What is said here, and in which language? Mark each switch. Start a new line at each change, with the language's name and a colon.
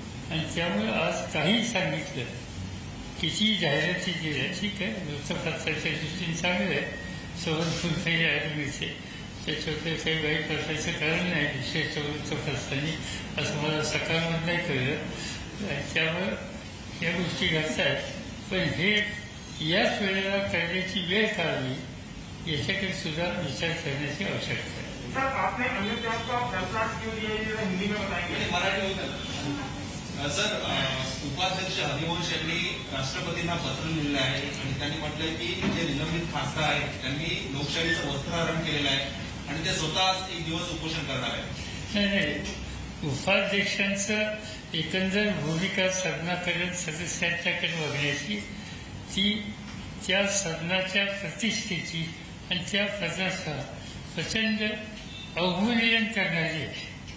Marathi: आणि त्यामुळे आज काही सांगितलं, किती जाहिराती दिल्या, ठीक आहे, वृत्तपत्राच्या दृष्टीने चांगलं आहे, सवल फुलफाई आर्मीचे, त्याच्यावर काही वाईट प्रकारचं कारण नाही विशेष वृत्तपत्रांनी, असं मला सकाळमध्ये नाही कळलं. त्यामुळे या गोष्टी घडतात. पण हे याच वेळेला करण्याची वेळ काढली याच्याकडे सुद्धा विचार करण्याची आवश्यकता आहे.
Hindi: सर, आपने अन्नत्याग का फैसला क्यों लिया, ये हिंदी में बताएंगे?
Marathi: मराठी होतं. सर, उपाध्यक्ष हरिवंश यांनी राष्ट्रपतींना पत्र लिहिलं आहे आणि त्यांनी म्हटलंय की जे निलंबित खासदार आहेत त्यांनी लोकशाहीचं वस्त्रहरण केलेलं आहे आणि ते स्वतः एक दिवस उपोषण करणार आहे. नाही, उपाध्यक्षांचं एकंदर भूमिका सदनाकडे सदस्यांच्याकडे बघण्याची, ती त्या सदनाच्या प्रतिष्ठेची आणि त्या पदाचा प्रचंड अवमूल्यन करणारी आहे.